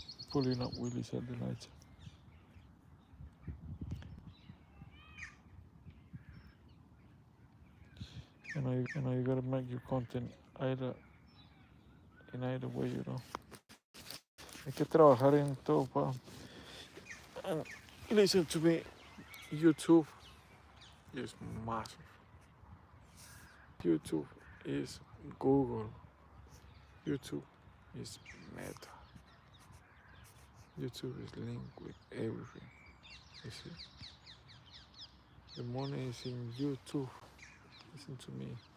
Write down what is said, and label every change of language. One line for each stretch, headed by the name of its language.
English: Pulling up wheelies at the night. You gotta make your content in either way.
Spanish: Hay que trabajar en todo, pa.
English: And listen to me, YouTube is massive. YouTube is Google. YouTube is Meta. YouTube is linked with everything. You see? The money is in YouTube. Listen to me.